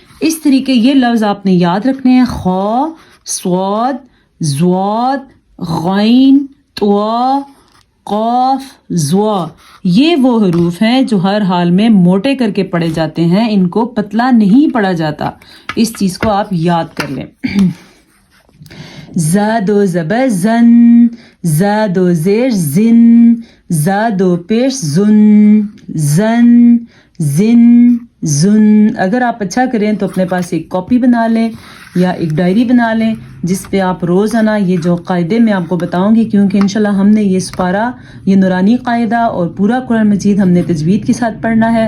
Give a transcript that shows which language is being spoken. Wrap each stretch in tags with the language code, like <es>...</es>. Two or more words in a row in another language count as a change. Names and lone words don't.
<ur>اس طریقے یہ لفظ آپ نے یاد رکھنے ہیں: خا، صاد، ضاد، غین، طوا، قاف، ضوا. یہ وہ حروف ہیں جو ہر حال میں موٹے کر کے پڑھے جاتے ہیں، ان کو پتلا نہیں پڑھا جاتا. اس چیز کو آپ یاد کر لیں. زاد و زبر زن، زاد و زیر زن، زاد و پیش زن، زن، زن، زن. اگر آپ اچھا کریں تو اپنے پاس ایک کاپی بنا لیں یا ایک ڈائری بنا لیں جس پہ آپ روزانہ یہ جو قاعدے میں آپ کو بتاؤں گی، کیونکہ انشاءاللہ ہم نے یہ سپارہ، یہ نورانی قاعدہ اور پورا قرآن مجید ہم نے تجوید کے ساتھ پڑھنا ہے.</ur>